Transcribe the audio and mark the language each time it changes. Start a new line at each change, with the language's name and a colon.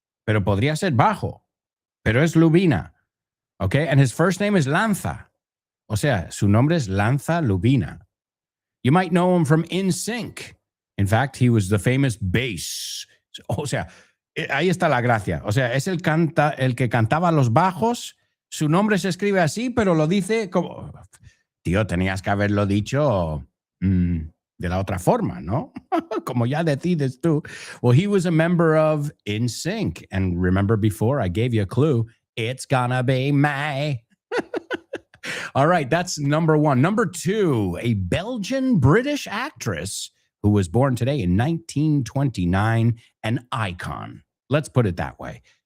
Spanish: Pero podría ser bajo, pero es Lubina.
English: Okay, and his first name is Lanza.
Spanish: O sea, su nombre es Lanza Lubina.
English: You might know him from NSYNC. In fact, he was the famous bass.
Spanish: O sea, ahí está la gracia. O sea, es el que cantaba los bajos. Su nombre se escribe así, pero lo dice como... Tío, tenías que haberlo dicho de la otra forma, ¿no? Como ya decides tú.
English: Well, he was a member of NSYNC. And remember before, I gave you a clue. It's gonna be May. All right, that's number one. Number two, a Belgian-British actress who was born today in 1929, an icon. Let's put it that way.